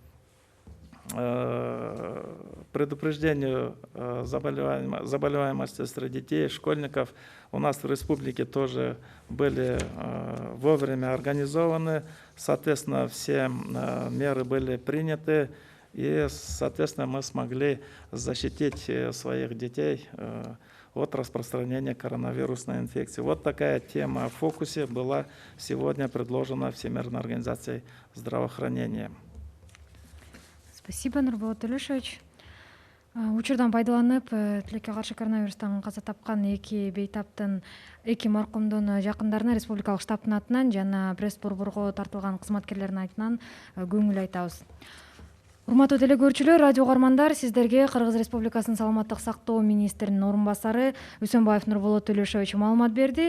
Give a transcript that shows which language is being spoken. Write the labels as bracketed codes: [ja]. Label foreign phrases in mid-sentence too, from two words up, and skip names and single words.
[ru] предупреждению заболеваемости среди детей, школьников у нас в республике тоже были вовремя организованы, соответственно, все меры были приняты, и, соответственно, мы смогли защитить своих детей от распространения коронавирусной инфекции. Вот такая тема в фокусе была сегодня предложена Всемирной организацией здравоохранения. Спасибо, Нурболот Төлешович. [ky] Учурдан пайдаланып, тилекке каршы коронавирустан каза тапкан эки маркумдун жакындарына республикалык штабтын атынан жана пресс борборго тартылган кызматкерлердин атынан көңүл айтабыз. Урматтуу телекөрүүчүлөр, радио угармандар, сиздерге Кыргыз Республикасынын саламаттык сактоо министринин орун басары Үсөнбаев Нурболот Төлешович маалымат берди.